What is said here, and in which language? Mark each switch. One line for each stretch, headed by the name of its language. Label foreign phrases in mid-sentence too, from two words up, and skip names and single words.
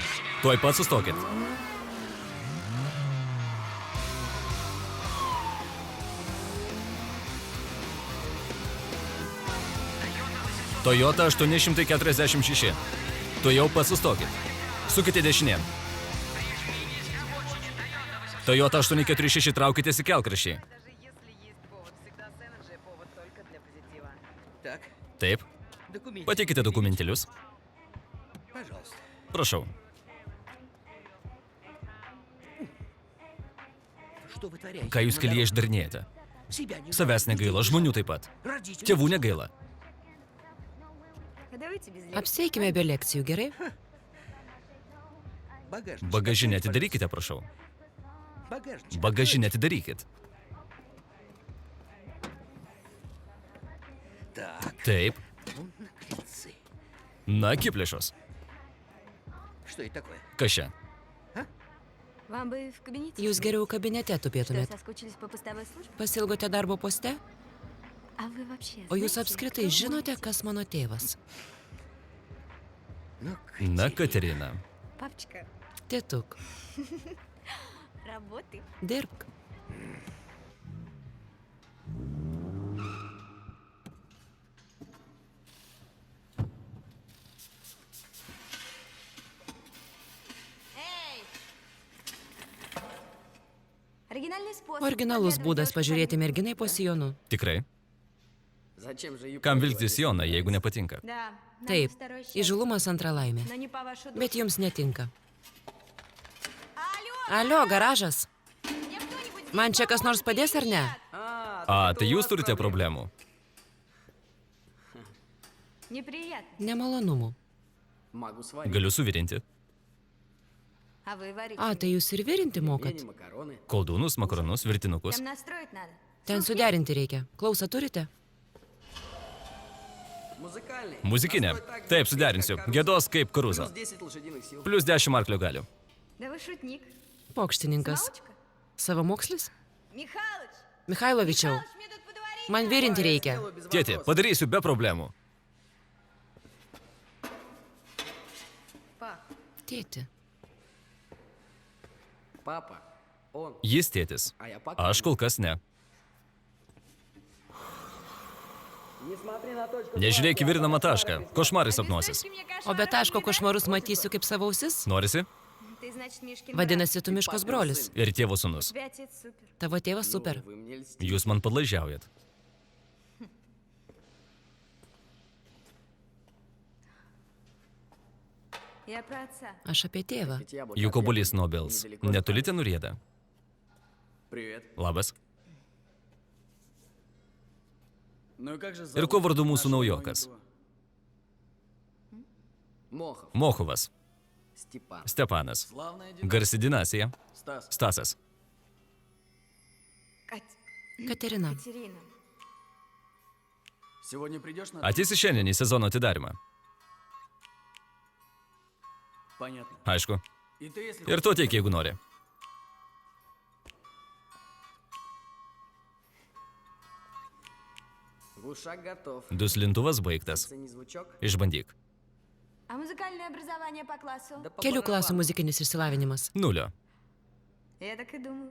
Lithuanian: Tuoj pat sustokit. Toyota 846. Tuojau pat sustokit. Sukite dešinėn. Toyota 846 traukitės į kelkraštį.
Russian: Даже если есть повод, всегда с Energy повод только для позитива. Так,
Lithuanian: Taip.
Russian: документы.
Lithuanian: Pateikite dokumentėlius.
Russian: Пожалуйста.
Lithuanian: Prašau.
Russian: Что вы творяете?
Lithuanian: Ką jūs kelyje išdarinėjate?
Russian: Себя не
Lithuanian: Savęs negaila, žmonių taip pat.
Russian: Родители.
Lithuanian: Tėvų negaila.
Russian: Давайте без
Lithuanian: Apsieikime be lekcijų, gerai?
Russian: Багажничек.
Lithuanian: Bagažinę atidarykite, prašau.
Russian: Багажничек.
Lithuanian: Bagažinę atidarykit.
Russian: Так,
Lithuanian: Taip.
Russian: наглецы.
Lithuanian: Na, kiplėšos.
Russian: Что это такое?
Lithuanian: Kas čia?
Russian: Вам бы в кабинете?
Lithuanian: Jūs geriau kabinete
Russian: Что,
Lithuanian: tupėtumėt.
Russian: соскучились по постовой службе?
Lithuanian: Pasilgote darbo poste?
Russian: А вы вообще
Lithuanian: O jūs
Russian: знаете,
Lithuanian: apskritai
Russian: кто
Lithuanian: žinote,
Russian: мой
Lithuanian: kas mano tėvas?
Russian: Ну,
Lithuanian: Na, Katerina.
Russian: отец? Папочка,
Lithuanian: Tėtuk,
Russian: работай.
Lithuanian: dirbk.
Russian: Оригинальный способ.
Lithuanian: Originalus
Russian: подглядывать
Lithuanian: būdas
Russian: девушке
Lithuanian: pažiūrėti
Russian: под
Lithuanian: merginai po sijonu. Tikrai.
Russian: Зачем же
Lithuanian: Kam vilkti sijoną, jeigu nepatinka?
Russian: Да. нам
Lithuanian: Taip,
Russian: второй счастье.
Lithuanian: įžulumas antra laimė.
Russian: Но не по вашу душу.
Lithuanian: Bet jums netinka.
Russian: Алло,
Lithuanian: Alio, garažas.
Russian: мне кто-нибудь здесь
Lithuanian: Man čia kas nors
Russian: поможет
Lithuanian: padės ar
Russian: или
Lithuanian: ne?
Russian: нет?
Lithuanian: A, tai jūs turite problemų.
Russian: Неприятно.
Lithuanian: Nemalonumų.
Russian: Могу сварить.
Lithuanian: Galiu suvirinti.
Russian: А вы варите.
Lithuanian: A, tai jūs ir virinti mokat.
Russian: Пельмени, макароны.
Lithuanian: Koldūnus, makaronus, virtinukus.
Russian: Там настроить надо.
Lithuanian: Ten suderinti reikia. Klausą turite? Muzikaliai. Muzikinė. Taip, suderinsiu. Gėdos kaip Karuzo.
Russian: Плюс 10 лошадиных сил.
Lithuanian: Plius 10 arklio galių.
Russian: Да вы шутник.
Lithuanian: Pokštininkas.
Russian: Научка?
Lithuanian: Savamokslis?
Russian: Михалыч!
Lithuanian: Mikhailovičiau,
Russian: Михалыч, мне тут подварить
Lithuanian: man virinti reikia.
Russian: Сделаю без
Lithuanian: Tėti,
Russian: вопросов.
Lithuanian: padarysiu be problemų.
Russian: Пап,
Lithuanian: Tėti.
Russian: Папа, он,
Lithuanian: Jis tėtis.
Russian: а я пока.
Lithuanian: Aš kol kas ne.
Russian: Не смотри на точку.
Lithuanian: Nežiūrėk į virinamą tašką. Košmarai sapnuosis.
Russian: ты мне кошмар
Lithuanian: O be taško
Russian: не
Lithuanian: košmarus matysiu kaip savo ausis? Norisi?
Russian: дай. Ты, значит, Мишкин
Lithuanian: Vadinasi, tu Miškos brolis. Ir tėvo sūnus.
Russian: брат. Тебя отец супер.
Lithuanian: Tavo tėvas super.
Russian: Вы мне льстите.
Lithuanian: Jūs man padlaižiaujat.
Russian: Я про отца.
Lithuanian: Aš apie tėvą.
Russian: Ведь яблоко
Lithuanian: Juk
Russian: от
Lithuanian: obuolys
Russian: яблони
Lithuanian: nuo obels.
Russian: недалеко
Lithuanian: Netoli
Russian: отстанет.
Lithuanian: ten nurieda.
Russian: Привет.
Lithuanian: Labas.
Russian: Ну и как же
Lithuanian: Ir kuo vardu mūsų naujokas?
Russian: Мохов.
Lithuanian: Mochovas.
Russian: Степан.
Lithuanian: Stepanas.
Russian: Славная династия.
Lithuanian: Garsi dinastija.
Russian: Стас.
Lithuanian: Stasas. Katerina.
Russian: Катерина. Сегодня придешь на...
Lithuanian: Ateisi šiandien į sezono atidarimą.
Russian: Понятно.
Lithuanian: Aišku.
Russian: И ты, если...
Lithuanian: Ir tu ateik, jeigu nori.
Russian: Глушак готов.
Lithuanian: Duslintuvas baigtas.
Russian: Цени звучок.
Lithuanian: Išbandyk.
Russian: А музыкальное образование по классу? Да по
Lithuanian: Kelių klasių
Russian: барабану.
Lithuanian: muzikinis išsilavinimas. 0.
Russian: Я так и думала.